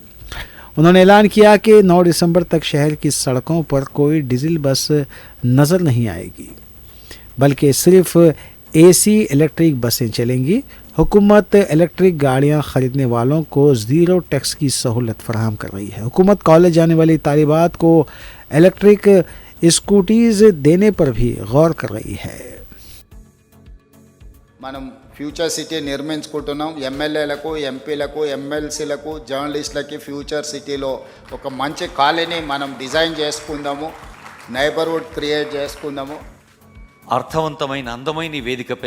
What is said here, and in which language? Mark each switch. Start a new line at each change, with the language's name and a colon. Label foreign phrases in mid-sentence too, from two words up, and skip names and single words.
Urdu: انہوں نے اعلان کیا کہ 9 دسمبر تک شہر کی سڑکوں پر کوئی ڈیزل بس نظر نہیں آئے گی، بلکہ صرف
English: AC electric
Urdu: بسیں چلیں گی۔ حکومت الیکٹرک گاڑیاں خریدنے والوں کو
English: zero tax
Urdu: کی سہولت فراہم کر رہی ہے۔ حکومت کالج جانے والی طالبات کو
English: electric scooties
Urdu: دینے پر بھی غور کر رہی ہے۔
Telugu: మనం ఫ్యూచర్ సిటీ నిర్మించుకుంటున్నాం. ఎమ్మెల్యేలకు, ఎంపీలకు, ఎమ్మెల్సీలకు, జర్నలిస్టులకి ఫ్యూచర్ సిటీలో ఒక మంచి కాలనీ మనం డిజైన్ చేసుకుందాము,
English: neighbourhood create
Telugu: చేసుకుందాము. అర్థవంతమైన అందమైన ఈ వేదికపై